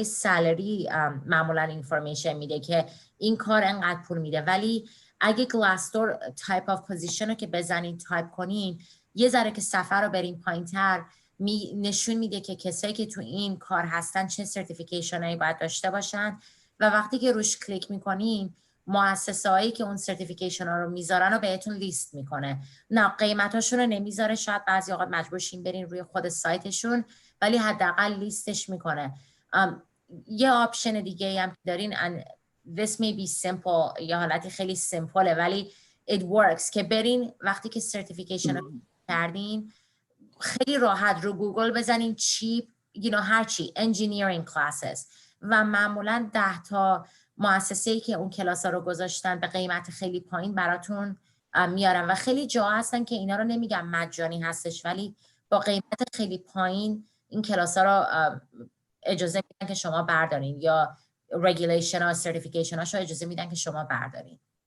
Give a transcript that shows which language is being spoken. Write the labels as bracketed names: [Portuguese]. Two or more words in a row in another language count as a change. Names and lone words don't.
[Persian] سالری معمولا اینفورمیشن میده که این کار انقدر پول میده، ولی اگه گلاسدور [English] type of position [Persian] رو که بزنین تایپ کنین یه ذره که صفحه رو برین پایین تر نشون میده که کسایی که تو این کار هستن چه سرتیفیکیشن هایی باید داشته باشن و وقتی که روش کلیک میکنین مؤسسه هایی که اون سرتیفیکیشن ها رو میذارن رو بهتون لیست میکنه. نه قیمتاشون رو نمیذاره، شاید بعضی اوقات مجبور شین برین روی خود سایتشون، ولی حداقل لیستش میکنه. یه آپشن دیگه هم که دارین [English] this may be simple، [Persian] یا حالتی خیلی سیمپله ولی [English] it works، [Persian] که برین وقتی که سرتیفیکیشن رو کردین خیلی راحت رو گوگل بزنین چیپ هر چی [English] engineering classes [Persian] و معمولا 10 تا مؤسسه‌ای که اون کلاس‌ها رو گذاشتن به قیمت خیلی پایین براتون میارن و خیلی جا هستن که اینا رو نمیگم مجانی هستش ولی با قیمت خیلی پایین این کلاس‌ها رو اجازه میدن که شما بردارین یا regulation ها certification هاشو اجازه میدن که شما بردارین.